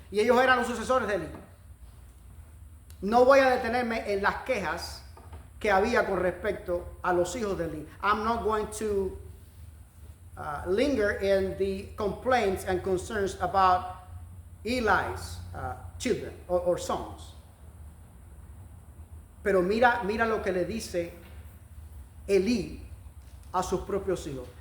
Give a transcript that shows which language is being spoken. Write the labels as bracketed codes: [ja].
[es] Y ellos eran los sucesores de Eli. No voy a detenerme en las quejas que había con respecto a los hijos de Eli. [en] I'm not going to linger in the complaints and concerns about Eli's children or sons. [es] Pero mira lo que le dice Eli a sus propios hijos.